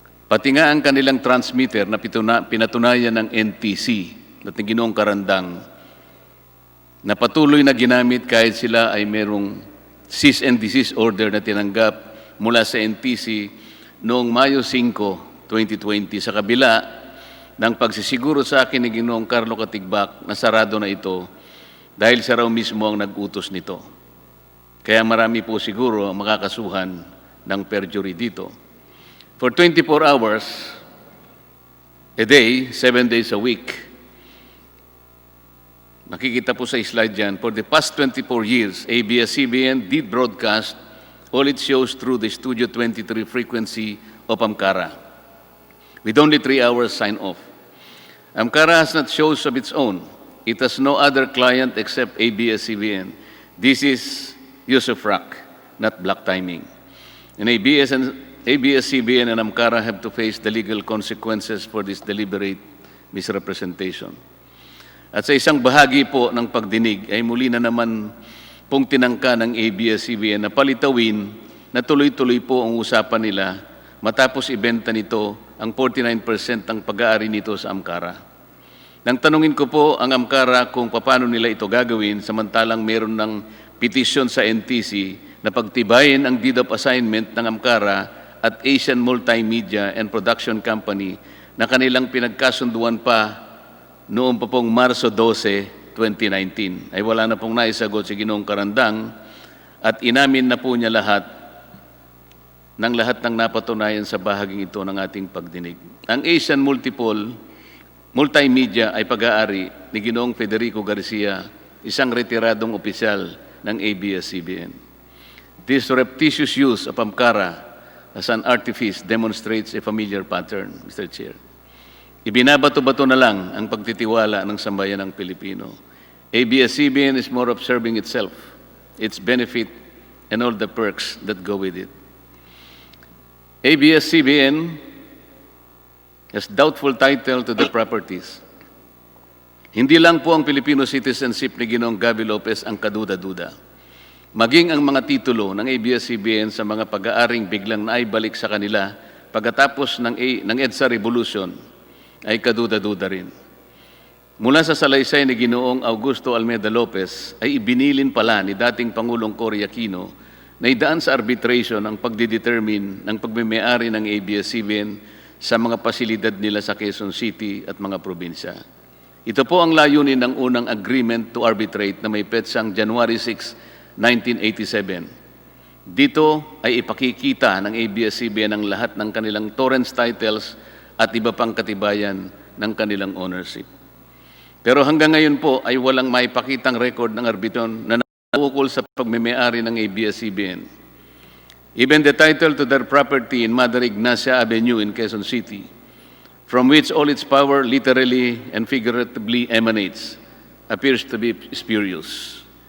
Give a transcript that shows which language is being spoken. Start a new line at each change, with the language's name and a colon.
Filipino: Pati nga ang kanilang transmitter na pinatunayan ng NTC at ng Ginoong Karandang na patuloy na ginamit kahit sila ay merong cease and desist order na tinanggap mula sa NTC noong Mayo 5, 2020 sa kabila ng pagsisiguro sa akin ni Ginoong Carlo Katigbak na sarado na ito dahil siya raw mismo ang nag-utos nito. Kaya marami po siguro ang makakasuhan ng perjury dito.
English: For 24 hours a day, 7 days a week, makikita po sa slide dyan, for the past 24 years, ABS-CBN did broadcast all its shows through the Studio 23 frequency of Amcara, with only 3 hours sign-off. Amcara has not shows of its own. It has no other client except ABS-CBN. This is use of rock, not black timing. And ABS-CBN and Amcara have to face the legal consequences for this deliberate misrepresentation.
Filipino: At sa isang bahagi po ng pagdinig ay muli na naman pong tinangka ng ABS-CBN na palitawin na tuloy-tuloy po ang usapan nila matapos ibenta nito ang 49% ng pag-aari nito sa Amcara. Nang tanungin ko po ang Amcara kung paano nila ito gagawin samantalang meron ng petisyon sa NTC na pagtibayin ang deed of assignment ng Amcara at Asian Multimedia and Production Company na kanilang pinagkasunduan pa noong pa pong Marso 12, 2019. Ay wala na pong naisagot si Ginoong Karandang at inamin na po niya lahat ng napatunayan sa bahaging ito ng ating pagdinig. Ang Asian Multimedia ay pag-aari ni Ginoong Federico Garcia, isang retiradong opisyal ng ABS-CBN.
English: This surreptitious use of Amcara as an artifice demonstrates a familiar pattern, Mr. Chair.
Filipino: Ibinabato-bato na lang ang pagtitiwala ng sambayan ng Pilipino.
English: ABS-CBN is more of serving itself, its benefit, and all the perks that go with it. ABS-CBN has doubtful title to the properties.
Filipino: Hindi lang po ang Filipino citizenship ni Ginoong Gaby Lopez ang kaduda-duda. Maging ang mga titulo ng ABS-CBN sa mga pag-aaring biglang naibalik sa kanila pagkatapos ng EDSA Revolution ay kaduda-duda rin. mula sa salaysay ni Ginoong Augusto Almeida Lopez ay ibinilin pala ni dating Pangulong Cory Aquino na idaan sa arbitration ang pagdidetermine ng pagmimay-ari ng ABS-CBN sa mga pasilidad nila sa Quezon City at mga probinsya. Ito po ang layunin ng unang agreement to arbitrate na may petsang January 6, 1987. Dito ay ipakikita ng ABS-CBN ang lahat ng kanilang torrents titles at iba pang katibayan ng kanilang ownership. Pero hanggang ngayon po ay walang maipakitang record ng arbitron na nakukol sa pagmimay-ari ng ABS-CBN.
English: Even the title to their property in Mother Ignacia Avenue in Quezon City, from which all its power literally and figuratively emanates, appears to be spurious.